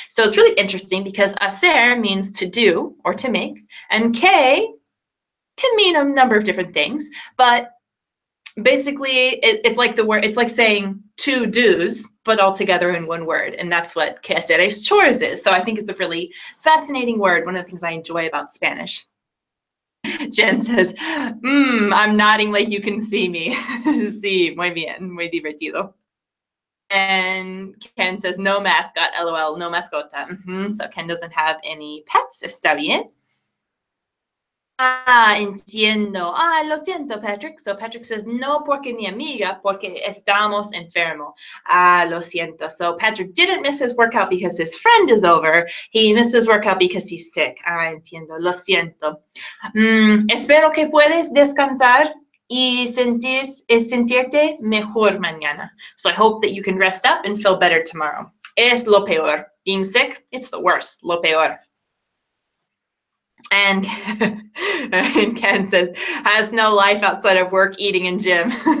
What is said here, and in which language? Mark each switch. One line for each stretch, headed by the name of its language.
English: So it's really interesting because hacer means to do or to make, and que can mean a number of different things, but basically it's like the word, it's like saying two do's, but all together in one word, and that's what quehaceres chores is. So I think it's a really fascinating word, one of the things I enjoy about Spanish. Jen says, I'm nodding like you can see me.
Spanish: Sí, muy bien, muy divertido.
English: And Ken says, no mascot, LOL,
Spanish: no mascota.
English: So Ken doesn't have any pets,
Spanish: está bien. Entiendo. Lo siento, Patrick.
English: So Patrick says,
Spanish: no porque mi amiga, porque estamos enfermo. Lo siento.
English: So Patrick didn't miss his workout because his friend is over. He missed his workout because he's sick.
Spanish: Entiendo. Lo siento. Espero que puedes descansar y sentirte mejor mañana.
English: So I hope that you can rest up and feel better tomorrow.
Spanish: Es lo peor.
English: Being sick, it's the worst.
Spanish: Lo peor.
English: And, and Ken says, has no life outside of work, eating, and gym.